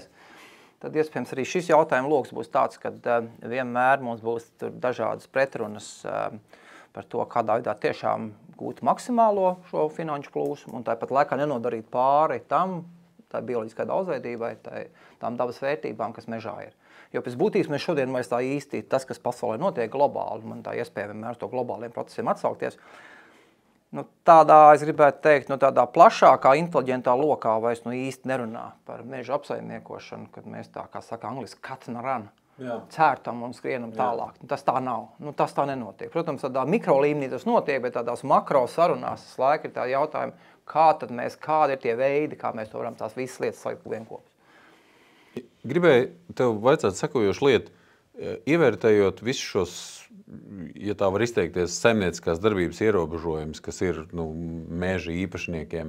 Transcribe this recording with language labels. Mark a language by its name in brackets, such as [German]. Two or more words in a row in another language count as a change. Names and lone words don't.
[Latvian] Tad iespējams arī šis jautājuma loks būs tāds, ka vienmēr mums būs dažādas pretrunas par to, kādā veidā tiešām gūt maksimālo šo finanšu plūsmu un tāpat laikā nenodarīt pāri tam, tā bioloģiskai daudzveidībai, tām dabas vērtībām, kas mežā ir. Jo pēc būtības mēs šodien vairs tā īsti tas, kas pasaulē notiek globāli, man tā iespēja vienmēr to globāliem procesiem atsaukties, tādā, es gribētu teikt, tādā plašākā, inteliģentā lokā vairs īsti nerunā par meža apsaimniekošanu, kad mēs tā, kā saka angliski, [English] cut and run, [Latvian] cērtam un skrienam tālāk. Tas tā nav, tas tā nenotiek. Protams, tādā mikro līmenī tas notiek, bet tādās makro sarunās tas laika ir tā jautājumi, kādi ir tie veidi, kā mēs to varam tās visas lietas salikt vienkopus. Gribēju tev vaicāt sekojošu lietu, ievērtējot visus šos, ja tā var izteikties, saimnieciskās darbības ierobežojums, kas ir meža īpašniekiem.